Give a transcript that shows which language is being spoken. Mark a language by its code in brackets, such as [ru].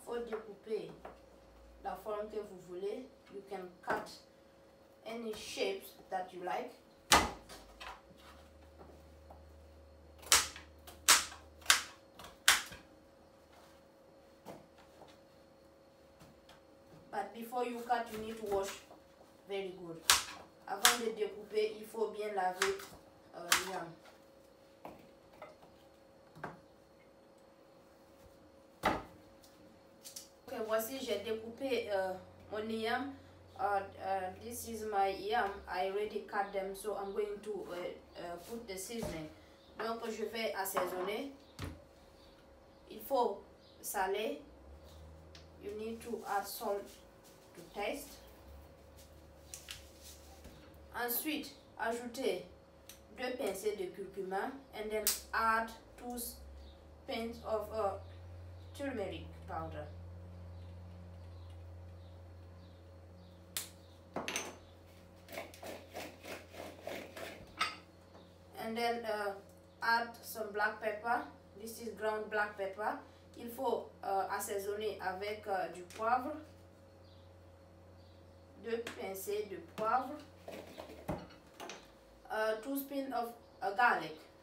[fr] Découper la forme que vous voulez. [en] You can cut any shapes that you like. But before you cut, you need to wash very good. [fr] Avant de découper, il faut bien laver le yam. Okay, voici, j'ai découpé mon yam. [en] This is my yam. I already cut them, so I'm going to put the seasoning. [fr] Donc je vais assaisonner. Il faut saler. [en] You need to add salt to taste. [fr] Ensuite, ajouter 2 pincées de curcuma, [en] and then add 2 pinches of turmeric powder. And then add some black pepper. This is ground black pepper. [fr] Il faut assaisonner avec du poivre, 2 pincées de poivre, [en] 2 spoons of garlic.